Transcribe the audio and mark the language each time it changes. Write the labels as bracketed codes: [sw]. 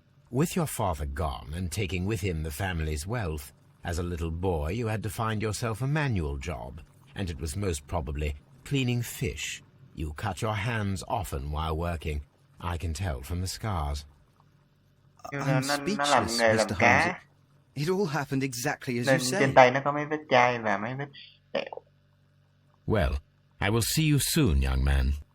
[en] With your father gone and taking with him the family's wealth, as a little boy you had to find yourself a manual job, and it was most probably cleaning fish. You cut your hands often while working. I can tell from the scars. I'm speechless, Mr. Holmes. It all happened exactly as you said. [vi] Trên tay nó có mấy vết chai và mấy vết sẹo. [en] Well, I will see you soon, young man.